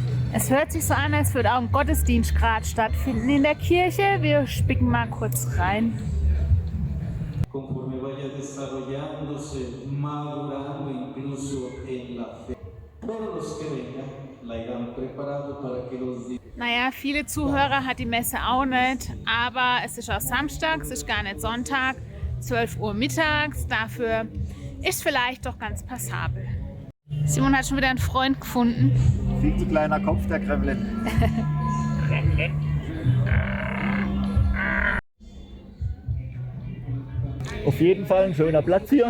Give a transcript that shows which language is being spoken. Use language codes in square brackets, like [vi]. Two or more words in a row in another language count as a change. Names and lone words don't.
[de] Es hört sich so an, als würde auch ein Gottesdienst gerade stattfinden in der Kirche. Wir spicken mal kurz rein. [es] Conforme vaya desarrollándose, madurando incluso en la fe. Todos los que vengan la irán preparando para que los días. [de] Naja, viele Zuhörer hat die Messe auch nicht, aber es ist auch Samstag, es ist gar nicht Sonntag, 12 Uhr mittags. Dafür ist vielleicht doch ganz passabel. Simon hat schon wieder einen Freund gefunden. Viel zu kleiner Kopf, der Kremlin. Auf jeden Fall ein schöner Platz hier.